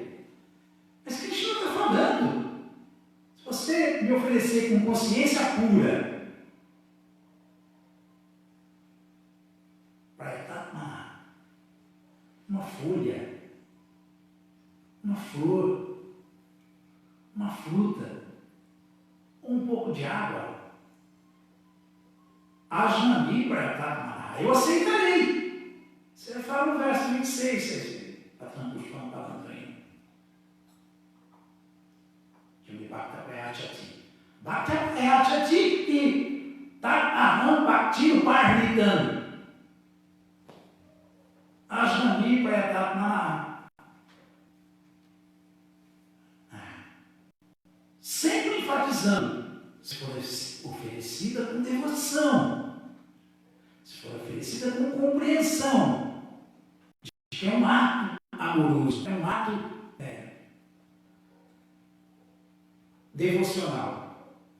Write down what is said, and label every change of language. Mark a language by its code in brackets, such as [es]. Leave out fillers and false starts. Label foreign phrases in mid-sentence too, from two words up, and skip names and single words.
[pt] Mas Krishna está falando. Se você me oferecer com consciência pura, uma folha, uma flor, uma fruta, um pouco de água, [sa] Ajnani Prayatatmana, [pt] eu aceitarei. Você fala no verso 26, [sa] Patram Pushpam Palantaryam, que me Bhakta Prayachati. Bhakta Prayachati e Tat Aham Bhakti Uparidam. Ajnani Prayatatmana. [pt] Sempre enfatizando, se for oferecida com devoção, se for oferecida com compreensão, de que é um ato amoroso, é um ato devocional.